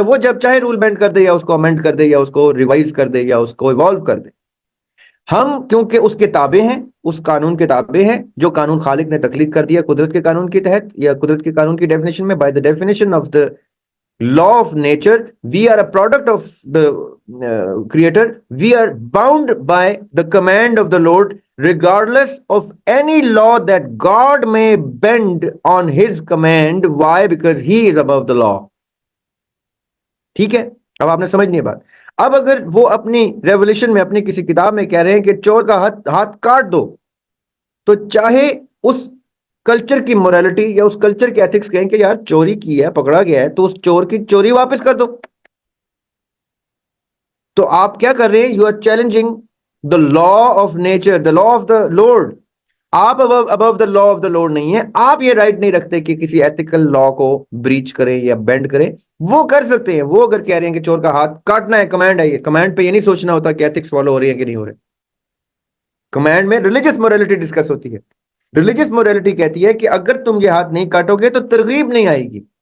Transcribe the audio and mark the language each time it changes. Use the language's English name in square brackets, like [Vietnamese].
[Urdu] وہ جب چاہے رول بینڈ کر دے, یا اس کو امینڈ کر دے, یا اس کو ریوائز کر دے, یا اس کو ایوالو کر دے. ہم کیونکہ اس کے تابع ہیں, اس قانون کے تابع ہیں جو قانون خالق نے تخلیق کر دیا قدرت کے قانون کے تحت, یا قدرت کے قانون کی ڈیفینیشن میں, [English] By the definition of the law of nature, we are a product of the creator. We are bound by the command of the Lord, regardless of any law that God may bend on his command. Why? Because he is above the law. [Urdu] ٹھیک ہے, اب آپ نے سمجھنی ہے بات. اب اگر وہ اپنی ریولیوشن میں, اپنی کسی کتاب میں کہہ رہے ہیں کہ چور کا ہاتھ کاٹ دو, تو چاہے اس کلچر کی مورالٹی یا اس کلچر کے ایتھکس کہیں کہ یار چوری کی ہے, پکڑا گیا ہے, تو اس چور کی چوری واپس کر دو. تو آپ کیا کر رہے ہیں, [English] You are challenging the law of nature, the law of the Lord. [Urdu] آپ [English] above the law of the Lord [Urdu] نہیں ہیں. آپ یہ رائٹ نہیں رکھتے کہ کسی ایتھیکل لا کو بریچ کریں یا بینڈ کریں. وہ کر سکتے ہیں. وہ اگر کہہ رہے ہیں کہ چور کا ہاتھ کاٹنا ہے, کمانڈ ہے, یہ کمانڈ پہ یہ نہیں سوچنا ہوتا کہ ایتھکس فالو ہو رہی ہے کہ نہیں ہو رہے. کمانڈ میں ریلیجس موریلٹی ڈسکس ہوتی ہے. ریلیجس موریلٹی کہتی ہے کہ اگر تم یہ ہاتھ نہیں کاٹو گے تو ترغیب نہیں آئے گی.